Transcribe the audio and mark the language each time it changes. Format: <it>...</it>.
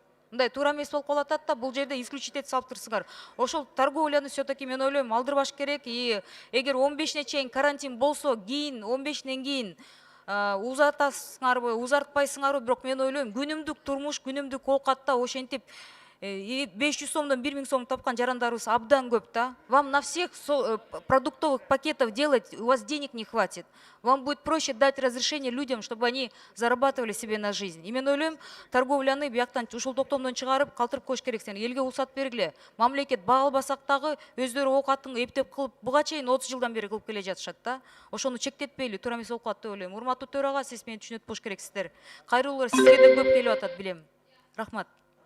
<ky>Мындай туура эмес болуп калып атат да, бул жерде исключить этип салып турсуңар. Ошол торговляны все-таки мен ойлойм алдырбаш керек. И эгер 15-не чейин карантин болсо, кийин 15-ден кийин узартасыңарбы, узартпайсыңарбы, бирок мен ойлойм күнүмдүк турмуш, күнүмдүк оокатта ошентип 500 сомдон 1000 сом тапкан жарандарыбыз абдан көп да.</ky> <ru>Вам на всех продуктовых пакетов делать, у вас денег не хватит. Вам будет проще дать разрешение людям, чтобы они зарабатывали себе на жизнь.</ru> <ky>И мен ойлойм, торговляны бияктан ушул токтомдон чыгарып, калтырып коюш керек. Сен элге уруксат бергиле. Мамлекет баа албасак дагы өздөрү оокатын эптеп кылып, буга чейин 30 жылдан бери кылып келе жатышат да. Ошону чектетпейли, туура эмес болуп калат деп ойлойм. Урматтуу төрага, сиз мени түшүнөт болуш керексиздер. Кайрылуулар сизге да көп келип атат билем. Рахмат.</ky>